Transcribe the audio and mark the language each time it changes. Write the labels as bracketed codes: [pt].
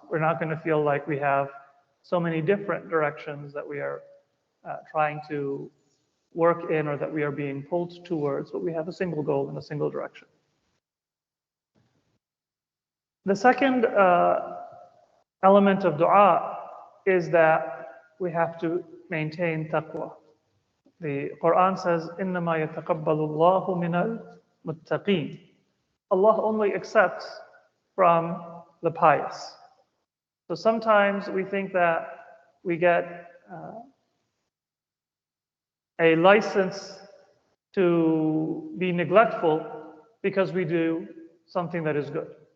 [en] We're not going to feel like we have so many different directions that we are trying to work in or that we are being pulled towards, but we have a single goal in a single direction. The second element of dua is that we have to maintain taqwa. The Quran says, [ar] إِنَّمَا يَتَقَبَّلُ اللَّهُ مِنَ الْمُتَّقِينَ. [en] Allah only accepts from the pious. So sometimes we think that we get a license to be neglectful because we do something that is good.